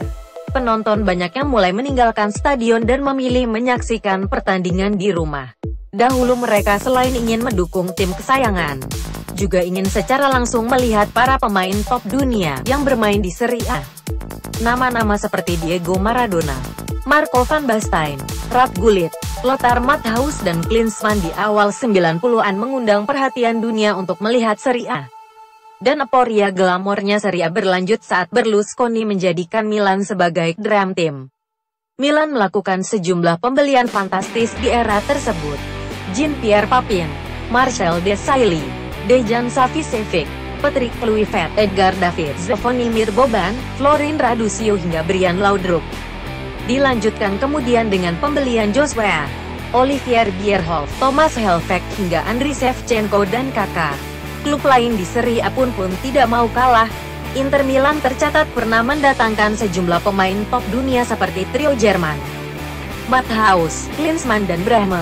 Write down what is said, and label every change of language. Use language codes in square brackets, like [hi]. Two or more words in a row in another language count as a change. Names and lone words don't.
[id] Penonton banyak yang mulai meninggalkan stadion dan memilih menyaksikan pertandingan di rumah. Dahulu mereka selain ingin mendukung tim kesayangan, juga ingin secara langsung melihat para pemain top dunia yang bermain di Serie A. Nama-nama seperti Diego Maradona, Marco van Basten, Ruud Gullit, Lothar Matthaus dan Klinsmann di awal 90-an mengundang perhatian dunia untuk melihat Serie A. Dan euforia glamornya Serie A berlanjut saat Berlusconi menjadikan Milan sebagai [en] Dream Team. [id] Milan melakukan sejumlah pembelian fantastis di era tersebut. Jean-Pierre Papin, Marcel Desailly, Dejan Savicevic, Patrick Kluivert, Edgar Davids, Zvonimir Boban, Florin Radusio hingga Brian Laudrup. Dilanjutkan kemudian dengan pembelian Joshua, Olivier Bierhoff, Thomas Helveg hingga Andriy Shevchenko dan Kaká. Klub lain di Serie A pun tidak mau kalah. Inter Milan tercatat pernah mendatangkan sejumlah pemain top dunia seperti trio Jerman, Matthaus, Klinsmann dan Brahma.